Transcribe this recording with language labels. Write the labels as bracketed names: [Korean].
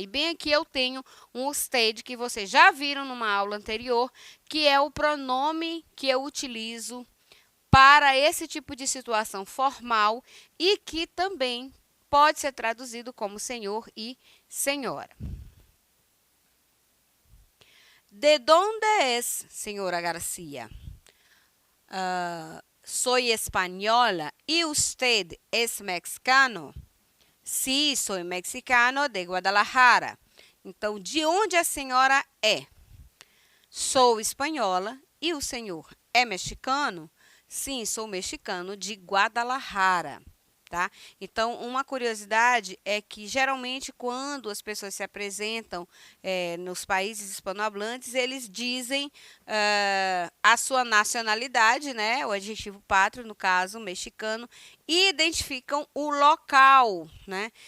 [Portuguese] E bem aqui eu tenho um usted que vocês já viram numa aula anterior, que é o pronome que eu utilizo para esse tipo de situação formal e que também pode ser traduzido como senhor e senhora. [Spanish] ¿De dónde es, señora García? Soy española. ¿Y usted es mexicano? Sí, soy mexicano de Guadalajara. [Portuguese] Então, de onde a senhora é? Sou espanhola. E o senhor é mexicano? Sim, sou mexicano de Guadalajara. Tá? Então, uma curiosidade é que, geralmente, quando as pessoas se apresentam nos países hispanohablantes, eles dizem a sua nacionalidade, né? O adjetivo pátrio, no caso, mexicano, e identificam o local, né?